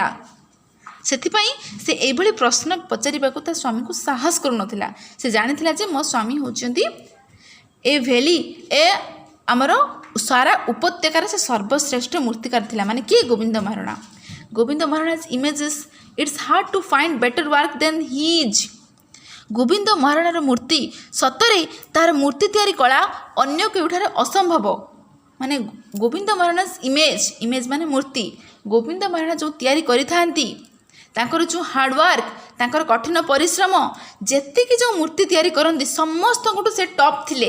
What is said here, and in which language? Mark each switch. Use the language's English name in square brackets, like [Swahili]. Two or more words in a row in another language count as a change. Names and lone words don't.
[Odia] ସେଥିପାଇଁ ସେ ଏଇଭଳି ପ୍ରଶ୍ନ ପଚାରିବାକୁ ତା ସ୍ୱାମୀଙ୍କୁ ସାହସ କରୁନଥିଲା। ସେ ଜାଣିଥିଲା ଯେ ମୋ ସ୍ୱାମୀ ହେଉଛନ୍ତି ଏ ଭ୍ୟାଲି, ଏ ଆମର ସାରା ଉପତ୍ୟକାରେ ସେ ସର୍ବଶ୍ରେଷ୍ଠ ମୂର୍ତ୍ତିକାର ଥିଲା। ମାନେ କିଏ? [English] ଗୋବିନ୍ଦ ମହାରଣା। ଗୋବିନ୍ଦ ମହାରଣା's images, it's hard to find better work than his। [Odia] ଗୋବିନ୍ଦ ମହାରଣାର ମୂର୍ତ୍ତି ସତରେ ତାହାର ମୂର୍ତ୍ତି ତିଆରି କଳା ଅନ୍ୟ କେଉଁଠାରେ ଅସମ୍ଭବ। ମାନେ ଗୋବିନ୍ଦ ମହାରଣା's ଇମେଜ୍ ମାନେ ମୂର୍ତ୍ତି, ଗୋବିନ୍ଦ ମହାରଣା ଯେଉଁ ତିଆରି କରିଥାନ୍ତି, ତାଙ୍କର ଯେଉଁ ହାର୍ଡ଼ୱାର୍କ, ତାଙ୍କର କଠିନ ପରିଶ୍ରମ, ଯେତିକି ଯେଉଁ ମୂର୍ତ୍ତି ତିଆରି କରନ୍ତି ସମସ୍ତଙ୍କଠୁ ସେ ଟପ୍ ଥିଲେ।